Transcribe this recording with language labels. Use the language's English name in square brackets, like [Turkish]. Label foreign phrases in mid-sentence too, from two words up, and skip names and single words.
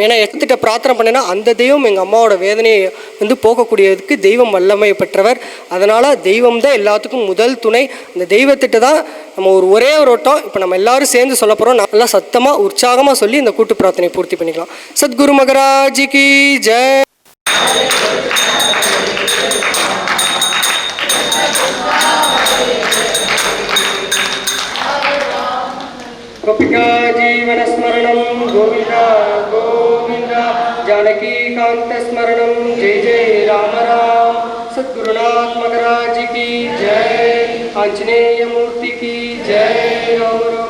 [Tamil] ஏன்னா எத்திட்ட பிரார்த்தனை பண்ணினா அந்த தெய்வம் எங்கள் அம்மாவோட வேதனையை போக்கக்கூடியதுக்கு தெய்வம் வல்லமை பெற்றவர். அதனால் தெய்வம் தான் எல்லாத்துக்கும் முதல் துணை. அந்த தெய்வத்திட்ட தான் நம்ம ஒரே ஒரு வட்டம் இப்போ நம்ம எல்லாரும் சேர்ந்து சொல்ல போகிறோம். நல்லா சத்தமாக உற்சாகமாக சொல்லி இந்த கூட்டு பிரார்த்தனை பூர்த்தி பண்ணிக்கலாம். [Hindi] सद्गुरु महाराज की जय. [Sanskrit] गोपिका जीवन स्मरणं गोविंदा गोविंदा, जानकी कांत स्मरणं जय जय राम राम. [Hindi] सद्गुरुनाथ महाराज की जय, आंजनेय मूर्ति की जय.